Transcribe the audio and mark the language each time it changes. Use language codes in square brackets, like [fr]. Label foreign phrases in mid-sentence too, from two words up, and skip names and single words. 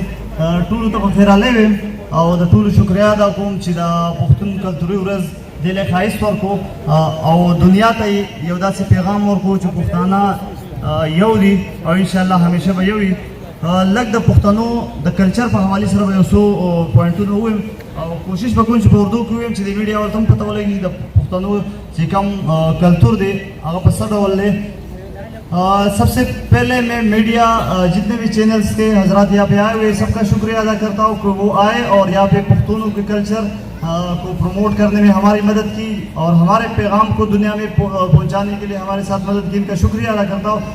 [ps] ټولو ته په خیر راغلی ویم او د ټولو شکریا ادا کوم چې د پښتون کلتوري ورځ دې له ښایست ورکړو او دنیا ته یو داسې پیغام ورکړو چې پښتانه یو دي او [ar] انشاءالله [ps] همیشه به یو وي. لږ د پښتنو د کلچر په حوالې سره به یو څو پوینټونه ووایم او کوشش به کوم چې په اردو کې ووایم چې د میډیا ورته هم پته ولګي د پښتنو چې کوم کلتور دی هغه په څه ډول دی. [ur] سب سے پہلے میں میڈیا جتنے بھی چینلز تھے حضرات یہاں پے آئے ہوئے سب کا شکریہ ادا کرتا ہوں کہ وہ آئے اور یہاں پے پختونوں کے کلچر کو پروموٹ کرنے میں ہماری مدد کی اور ہمارے پیغام کو دنیا میں پہنچانے کے لیے ہمارے ساتھ مدد کی، ان کا شکریہ ادا کرتا ہوں.